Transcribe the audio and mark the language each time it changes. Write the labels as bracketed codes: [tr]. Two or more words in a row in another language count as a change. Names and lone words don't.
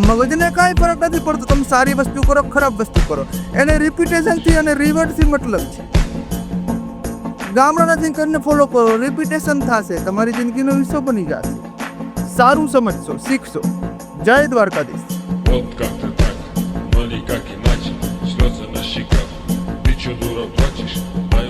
[gu] મગજને કાંઈ ફરક નથી પડતો, તમે સારી વસ્તુ કરો ખરાબ વસ્તુ કરો, એને રિપીટેશનથી અને રિવર્ડથી મતલબ છે. ગામડાના થિંકરને ફોલો કરો, રિપીટેશન થશે તમારી જિંદગીનો હિસ્સો બની જશે. સારું સમજશો, શીખશો. જય દ્વારકાધીશ. [ru] Вот как-то так, но никак иначе. Слезы на щеках, ты чё, дура, плачешь?